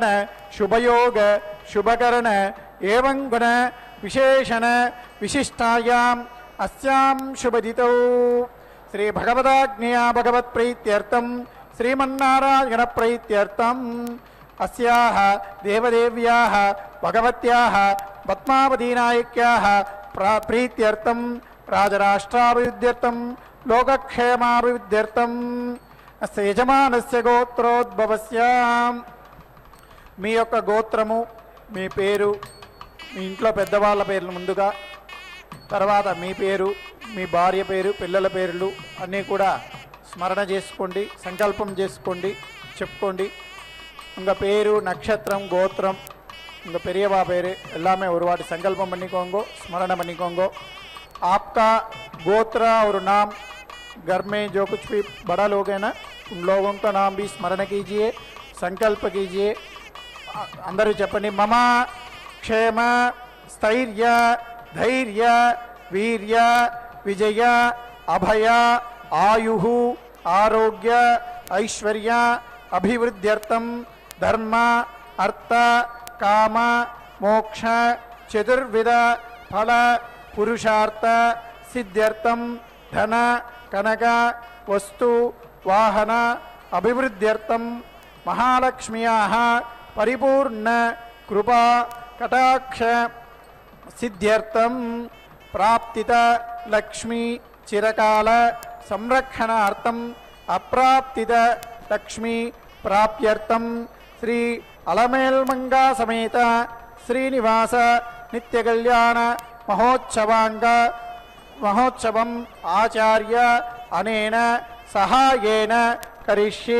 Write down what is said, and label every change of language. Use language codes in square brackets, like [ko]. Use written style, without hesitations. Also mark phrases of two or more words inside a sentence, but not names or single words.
[sa] శుభయోగ శుభకరణ ఏవం గుణ విశేషణ విశిష్టాయాం అస్యాం శుభదితౌ శ్రీ భగవదాజ్ఞయా భగవత్ప్రీత్యర్థం శ్రీమన్నారాయణ ప్రీత్యర్థం అస్యాః దేవదేవ్యాః భగవత్యాః పద్మావతీనాయక్యాః ప్రీత్యర్థం రాజరాష్ట్రాభివృద్ధ్యర్థం లోకక్షేమాభివృద్ధ్యర్థం అస్య యజమానస్య గోత్రోద్భవస్య. [te] మీ యొక్క గోత్రము, మీ పేరు, మీ ఇంట్లో పెద్దవాళ్ళ పేర్లు ముందుగా, తర్వాత మీ పేరు, మీ భార్య పేరు, పిల్లల పేర్లు అన్నీ కూడా స్మరణ చేసుకోండి, సంకల్పం చేసుకోండి, చెప్పుకోండి. [ta] உங்கள் பேரு நட்சத்திரம் கோத்திரம் உங்கள் பெரியவா பேர் எல்லாமே ஒரு வாட்டி संकल्पम பண்ணிக்கோங்க, स्मरण பண்ணிக்கோங்க. [hi] आपका गोत्रा और नाम घर में जो कुछ भी बड़ा लोग हैं ना उन लोगों का नाम भी स्मरण कीजिए, संकल्प कीजिए. [sa] अंदर చెప్పండి मम क्षेम स्थैर्य धैर्य वीर्य विजय अभय आयुः आरोग्य ऐश्वर्य अभिवृद्ध्यर्थम धर्म अर्थ काम मोक्ष चतुर्विध फल पुरुषार्थ सिद्ध्यर्थम ధన కనక వస్తు వాహన అభివృద్ధ్యర్థం మహాలక్ష్మ్యాః పరిపూర్ణ కృపా కటాక్ష సిద్ధ్యర్థం ప్రాప్తిత లక్ష్మీ చిరకాల సంరక్షణార్థం అప్రాప్తిత లక్ష్మీ ప్రాప్త్యర్థం శ్రీ అలమేల్మంగా సమేత శ్రీనివాస నిత్య కళ్యాణ మహోత్సవం ఆచార్య అనేన సహాయేన కరిష్యే.